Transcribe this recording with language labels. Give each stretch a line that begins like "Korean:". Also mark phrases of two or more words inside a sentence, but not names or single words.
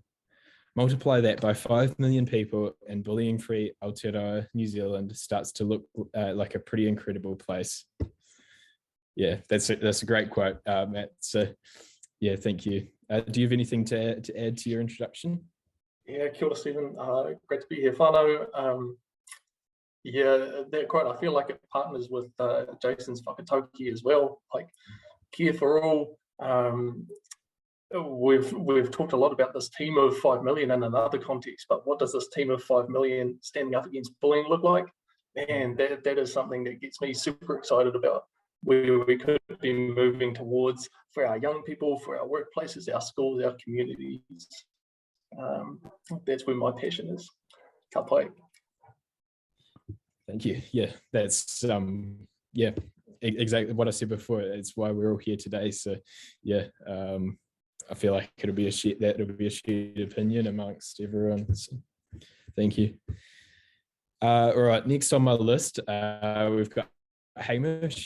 English: Multiply that by 5 million people and bullying-free Aotearoa, New Zealand starts to look like a pretty incredible place." Yeah, that's a great quote, Matt. So yeah, thank you. Do you have anything to add to your introduction? Yeah,
Māori: kia ora,
English: Stephen. Great to be here, whānau. Yeah, that quote, I feel like it partners with Jason's whakatauki as well, like care for all. We've talked a lot about this team of 5 million in another context, but what does this team of 5 million standing up against bullying look like? And that is something that gets me super excited about where we could be moving towards for our young people, for our workplaces, our schools, our communities. That's where my passion is.
Māori: Ka pai.
English: Thank you. Yeah, that's yeah, exactly what I said before. It's why we're all here today. So yeah, I feel like it'll be a shared opinion amongst everyone. So thank you. All right, next on my list, we've got Hamish.